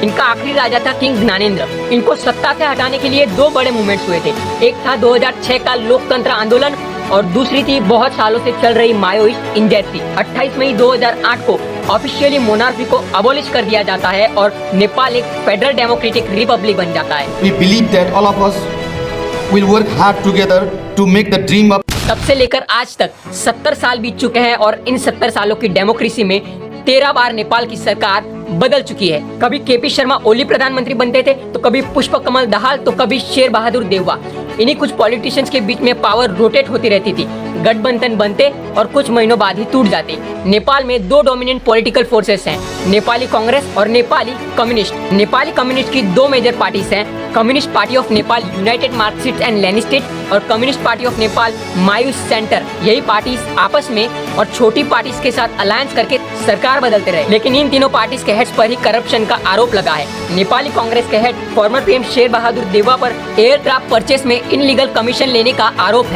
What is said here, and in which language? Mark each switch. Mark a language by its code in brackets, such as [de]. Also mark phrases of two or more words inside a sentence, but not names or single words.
[hi] इनका आखिरी राजा था किंग ज्ञानेंद्र। इनको सत्ता से हटाने के लिए 2 बड़े मूवमेंट्स हुए थे। एक था 2006 का लोकतंत्र आंदोलन और दूसरी थी बहुत सालों से चल रही [en] Maoist insurgency. [hi] 28 मई 2008 को [en] officially monarchy [hi] को अबॉलिश कर दिया जाता है और नेपाल एक [en] federal democratic republic [hi] बन जाता है। [en] We believe that all of us will work hard together to make the dream of [hi] तब से लेकर आज तक 70 साल बीत चुके हैं और इन 70 सालों की डेमोक्रेसी में 13 बार नेपाल की सरकार बदल चुकी है। कभी केपी शर्मा ओली प्रधानमंत्री बनते थे, तो कभी पुष्प कमल दाहाल, तो कभी शेर बहादुर देववा। इन्हीं कुछ पॉलिटिशियंस के बीच में [en] power rotate [hi] होती रहती थी। गठबंधन बनते और कुछ महीनों बाद ही टूट जाते। नेपाल में 2 [en] dominant political forces [hi] हैं, नेपाली कांग्रेस और नेपाली कम्युनिस्ट। नेपाली कम्युनिस्ट की 2 मेजर पार्टीज हैं, कम्युनिस्ट पार्टी ऑफ नेपाल यूनाइटेड मार्क्सिस्ट एंड लेनिस्टिड और कम्युनिस्ट पार्टी ऑफ नेपाल माओइस्ट सेंटर। यही पार्टीज आपस में और छोटी पार्टीज के साथ अलायंस करके सरकार बदलते रहे, लेकिन इन तीनों पार्टीज के हेड्स पर ही करप्शन का आरोप लगा है। नेपाली कांग्रेस के [en] head former PM [hi] शेर बहादुर देववा पर [en] aircraft purchase [hi] में [en] illegal commission [hi] लेने का आरोप है।